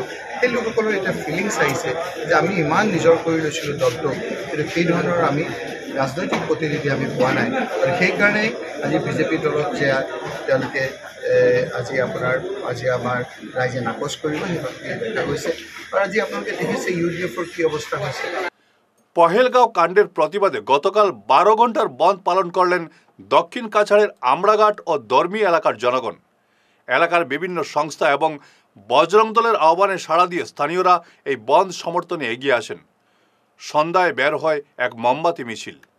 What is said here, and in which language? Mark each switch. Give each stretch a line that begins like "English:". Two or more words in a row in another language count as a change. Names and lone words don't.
Assamese: সেই লোকসকলৰ এতিয়া ফিলিংছ আহিছে যে আমি ইমান নিজৰ কৰি লৈছিলোঁ দলটোক, কিন্তু সেই ধৰণৰ আমি ৰাজনৈতিক প্ৰতিনিধি আমি পোৱা নাই। আৰু সেইকাৰণেই আজি বিজেপি দলত যে তেওঁলোকে আজি আমাৰ ৰাইজে নাকচ কৰিব সেই দেখা গৈছে। আৰু আজি আপোনালোকে দেখিছে UDFৰ কি অৱস্থা হৈছে।
Bangla: পহেলগাঁও কাণ্ডের প্রতিবাদে গতকাল 12 ঘন্টার বন্ধ পালন করলেন দক্ষিণ কাছাড়ের আমরাঘাট ও দর্মি এলাকার জনগণ। এলাকার বিভিন্ন সংস্থা এবং বজরং দলের আহ্বানে সাড়া দিয়ে স্থানীয়রা এই বন্ধ সমর্থনে এগিয়ে আসেন। সন্ধ্যায় বের হয় এক মোমবাতি মিছিল।